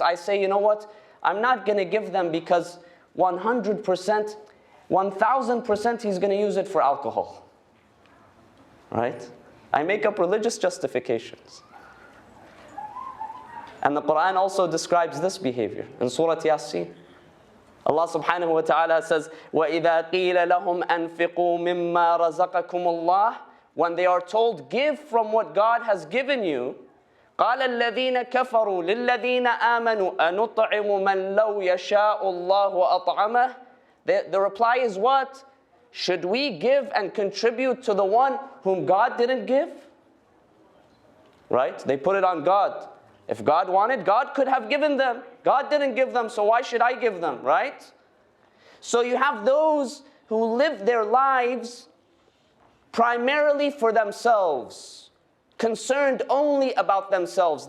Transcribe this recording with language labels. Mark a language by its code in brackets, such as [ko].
[en] I say, you know what, I'm not going to give them because 100%, 1000% he's going to use it for alcohol, right? I make up religious justifications. And the Quran also describes this behavior in Surah Yasin. [ar] Allah subhanahu wa ta'ala says, وَإِذَا قِيلَ لَهُمْ أَنفِقُوا مِمَّا رَزَقَكُمُ اللَّهِ, [en] when they are told, give from what God has given you, [ar] قَالَ الَّذِينَ كَفَرُوا لِلَّذِينَ آمَنُوا أَنُطْعِمُ مَنْ لَوْ يَشَاءُ اللَّهُ أَطْعَمَهُ. [en] The reply is what? Should we give and contribute to the one whom God didn't give? Right? They put it on God. If God wanted, God could have given them. God didn't give them, so why should I give them, right? So you have those who live their lives primarily for themselves, concerned only about themselves.